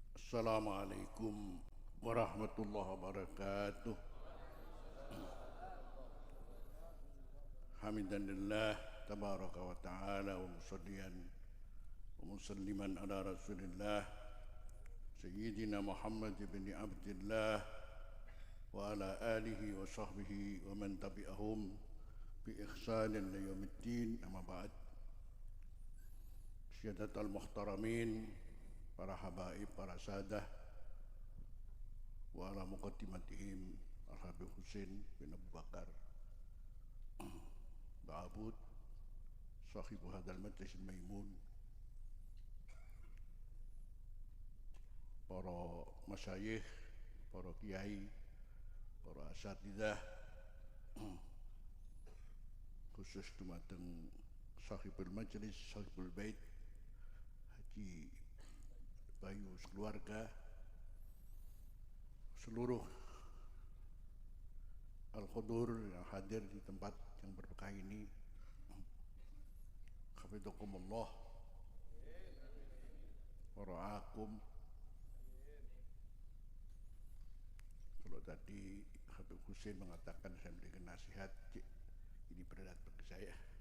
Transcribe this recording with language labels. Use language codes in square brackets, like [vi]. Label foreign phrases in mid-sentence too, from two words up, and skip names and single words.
[ar] السلام عليكم ورحمة الله وبركاته. حمدا لله تبارك وتعالى ومصليا ومسلما على رسول الله سيدنا محمد بن عبد الله وعلى آله وصحبه ومن تبعهم بإحسان ليوم الدين أما بعد. سادة المحترمين, para habaib, para sadah, وعلى مقدمتهم Al-Habib Husain bin Abu Bakar Ba'abud, صاحب هذا المجلس ميمون, para masyayikh, para kiai, para asatidzah, [jv] khusus dumateng [ar] صاحب المجلس، صاحب البيت [jv] Haji Bayu sekeluarga, [id] seluruh al-khudur yang hadir di tempat yang berkah ini, [ar] حفظكم الله ورعاكم. [id] Kalau tadi Habib Husain mengatakan saya memberikan nasihat, ini berat bagi saya.